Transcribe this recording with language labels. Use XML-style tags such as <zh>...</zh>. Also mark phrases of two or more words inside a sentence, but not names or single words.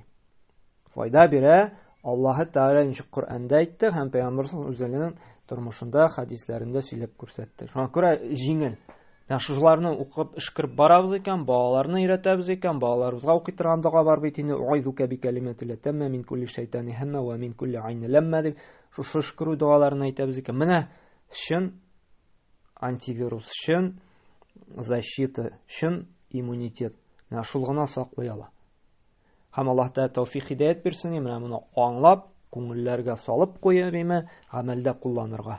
<tt>Файда бирә Аллаһ Тәгалә ничек Коръәндә әйтте һәм Пәйгамбәр үзенең тормышында, хадисләрендә сөйләп күрсәтте. Шуңа күрә җиңел. Шуларны укып эшкереп барабыз икән, балаларны өйрәтәбез икән, балаларыбызга укый торган дога бар бит инде.</tt> <ar>أعيذك بكلمات الله التامة من كل شيطان وهامة ومن كل عين لامة</ar> <tt>дип шушы эшкерү дуаларын әйтәбез икән. Менә өчен антивирус өчен, защита өчен, иммунитет. Менә шул гына саклый ала. Һәм Аллаһ Тәгалә тәүфик хидаят бирсен, менә моны аңлап, күңелләргә салып куя биме, гамәлдә кулланырга.</tt>